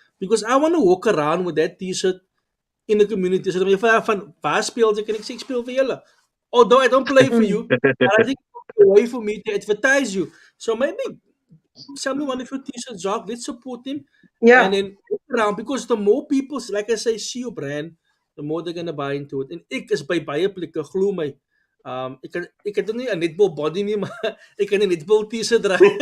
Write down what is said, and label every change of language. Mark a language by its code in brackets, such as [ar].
[en] Because I want to walk around with that t-shirt in the community. [af] So jy vra van waar speel jy? Kan ek sê ek speel vir julle? [en] Although I don't play for you, but I think it's a way for me to advertise you. So maybe sell me one of your t-shirts, Jacques. Let's support him. Yeah. And then walk around, because the more people, like I say, see your brand, the more they're gonna buy into it. [af] En ek is by baie plekke, glo my. Ek het nie 'n netball body nie, maar ek kan 'n netball t-shirt dra.